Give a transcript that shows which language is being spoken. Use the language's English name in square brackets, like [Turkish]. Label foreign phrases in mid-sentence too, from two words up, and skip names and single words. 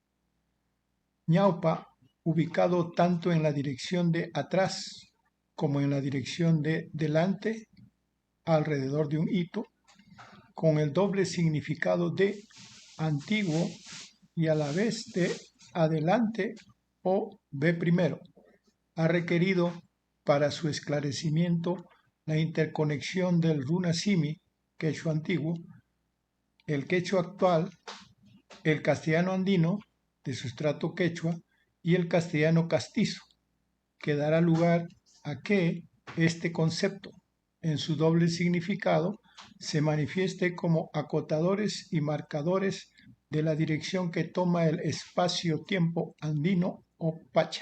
[Spanish] Ñaupa, ubicado tanto en la dirección de atrás como en la dirección de delante, alrededor de un hito, con el doble significado de antiguo y a la vez de adelante o de primero, ha requerido para su esclarecimiento la interconexión del runa-simi, quechua antiguo, el quechua actual, el castellano andino, de sustrato quechua, y el castellano castizo, que dará lugar a que este concepto, en su doble significado, se manifieste como acotadores y marcadores de la dirección que toma el espacio-tiempo andino o Pacha.